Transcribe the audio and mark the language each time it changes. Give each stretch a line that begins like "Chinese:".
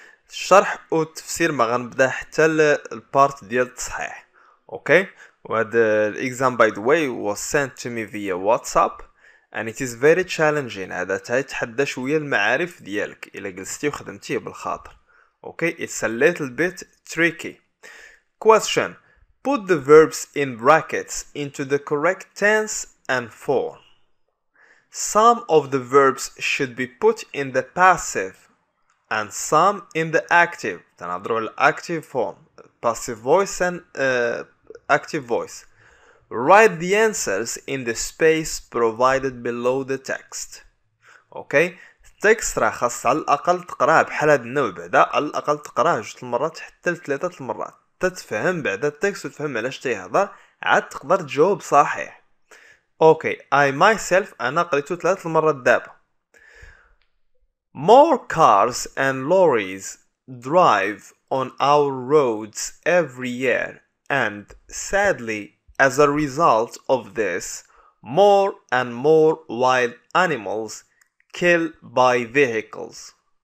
Arabic: الشرح والتفسير ما غنبدا حتى البارت ديال التصحيح. اوكي وهذا الاكزام
English: by the way was sent to me via WhatsApp and it is very challenging.
Arabic: هذا تيتحدى شويه المعارف ديالك الا جلستي وخدمتيه بالخاطر.
English: Okay, it's a little bit tricky. Question: put the verbs in brackets into the correct tense and form. Some of the verbs should be put in the passive and some in the active.
Arabic: تنهضروا على
English: active form, passive voice and active voice. Write the answers in the space provided below the text.
Arabic: Okay, التكست راه خاص على الاقل تقراه بحال هاد النوع بعدا، على الاقل تقراه 2 المرات حتى ل3 المرات تتفهم بعدا التكست وتفهم علاش تيهضر عاد تقدر تجاوب صحيح. اوكي
English: I myself
Arabic: انا قريتو 3 المرات دابا.
English: More cars and lorries drive on our roads every year and sadly as a result of this more and more wild animals killed by vehicles.